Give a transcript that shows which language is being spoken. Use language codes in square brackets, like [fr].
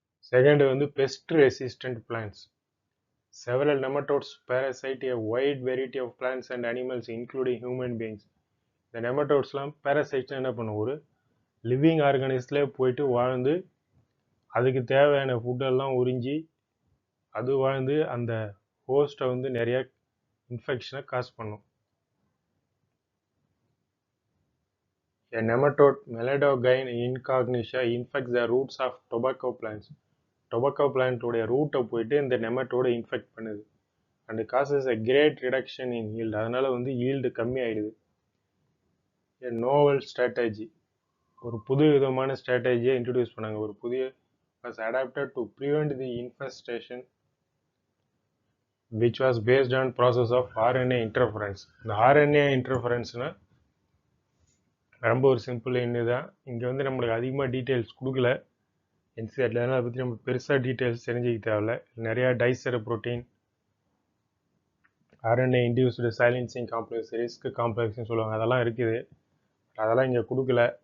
[ta] Second வந்து best resistant plans. [en] Several nematodes parasite a wide variety of plants and animals including human beings. [ta] இந்த நெமட்டோட்ஸ்லாம் parasites என்ன பண்ணும், ஒரு living ஆர்கானிஸ்ட்ல போயிட்டு வாழ்ந்து அதுக்கு தேவையான ஃபுட்டெல்லாம் உறிஞ்சி அது வாழ்ந்து அந்த ஹோஸ்ட்டை வந்து நிறைய இன்ஃபெக்ஷனை காஸ் பண்ணும். [en] A nematode Meladogyn incognitia infects the roots of tobacco plants. [ta] Tobacco plant உடைய ரூட்டை போயிட்டு இந்த நெமட்டோட இன்ஃபெக்ட் பண்ணுது [en] And causes a great reduction in yield. [ta] அதனால வந்து ஈல்டு கம்மி ஆயிடுது. [en] A novel strategy, [ta] ஒரு புது விதமான ஸ்ட்ராட்டஜியை இன்ட்ரடியூஸ் பண்ணாங்க. ஒரு புதிய [en] was adapted to prevent the infestation which was based on process of RNA interference. [ta] இந்த RNA interferenceனா ரொம்ப ஒரு சிம்பிள் என்ன தான். இங்கே வந்து நம்மளுக்கு அதிகமாக டீட்டெயில்ஸ் கொடுக்கல என்சிஆர்டில், அதனால் அதை பற்றி நம்ம பெருசாக டீட்டெயில்ஸ் தெரிஞ்சுக்க தேவையில்ல. நிறையா Taisor protein, RNA induced silencing complex, risk காம்ப்ளெக்ஸ்னு சொல்லுவாங்க, அதெல்லாம் இருக்குது. அதெல்லாம் இங்கே கொடுக்கல.